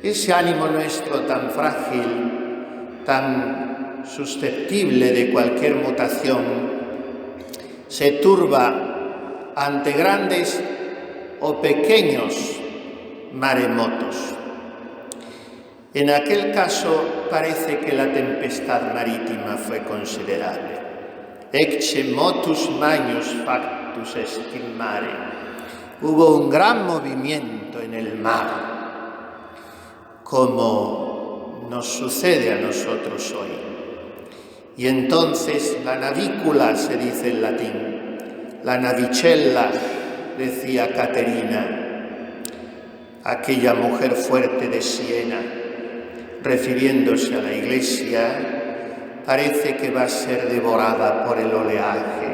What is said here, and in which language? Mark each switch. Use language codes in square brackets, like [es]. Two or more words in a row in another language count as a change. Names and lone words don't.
[es] Ese ánimo nuestro tan frágil, tan susceptible de cualquier mutación, se turba ante grandes o pequeños maremotos. En aquel caso parece que la tempestad marítima fue considerable. [la] Ecce motus magnus factus est in mare. [es] Hubo un gran movimiento en el mar, como nos sucede a nosotros hoy. Y entonces la navícula, se dice en latín, la navicella, decía Caterina, aquella mujer fuerte de Siena, refiriéndose a la Iglesia, parece que va a ser devorada por el oleaje.